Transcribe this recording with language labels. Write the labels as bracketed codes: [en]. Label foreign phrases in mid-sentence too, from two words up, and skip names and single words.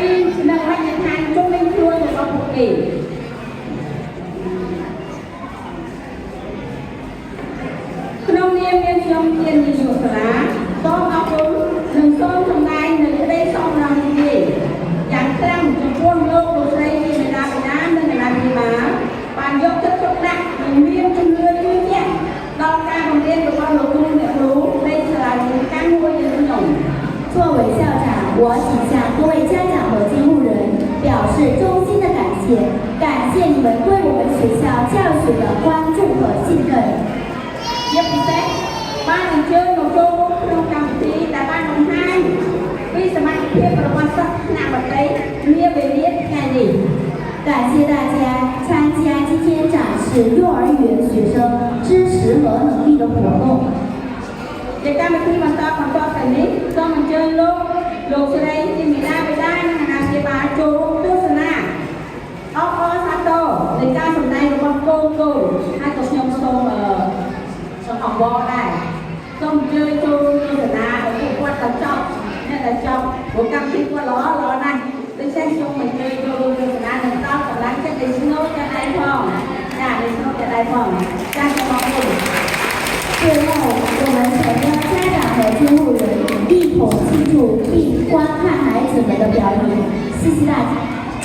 [km] នៅហត្ថដ្ឋានជុំវិញខ្លួនរបស់ពួកគេក្នុងនាមមានខ្ញុំជានាយកសាលាសូមអរគុណនិងសូមសម្ដែងនូវក្តីសោមនស្សនាយ៉ាងខ្លាំងចំពោះលោកស្រីមេដាបិតានិងគណៈភិបាលបានយកចិត្តទុកដាក់និងមានជំនឿជឿជាក់ដល់ការបង្រៀនរបស់លោកគ្រូអ្នកគ្រូនៃសាលារៀនការមួយយើងខ្ញុំ [zh] 作为校长，我请向各位家长和监护人表示衷心的感谢，感谢你们对我们学校教学的关注和信任。 [km] ជាពិសេសបានអញ្ជើញមកចូលរួមក្នុងកម្មវិធីដែលបានបង្ហាញពីសមត្ថភាពរបស់សិស្សថ្នាក់បតីនាវេលាថ្ងៃនេះ [zh] 感谢大家参加今天展示幼儿园学生知识和能力的活动。 [km] ជាកម្មវិធីបន្តទៅនេះសូមអញ្ជើញលោកស្រីជាមេដាបិតានិងអាណាព្យាបាលចូលរួមទស្សនាអបអរសាទរនៃការសម្ដែងរបស់កូនហើយក៏ខ្ញុំសូមអបអរដែរសូមអញ្ជើញចូលរួមទស្សនាឲ្យពួកគាត់ទៅចប់អ្នកដែលចប់ព្រោះកម្មវិធីគាត់ល្អណាស់ដូច្នេះខ្ញុំអញ្ជើញចូលរួមទស្សនានិងដល់កម្លាំងចិត្តដែលស្នូលចិត្តដៃផងចាដែលស្នូលចិត្តដៃផងចាសូមអរគុណ [zh] 最后，我们全的家长和监护人一同庆祝并观看孩子们的表演，谢谢大家。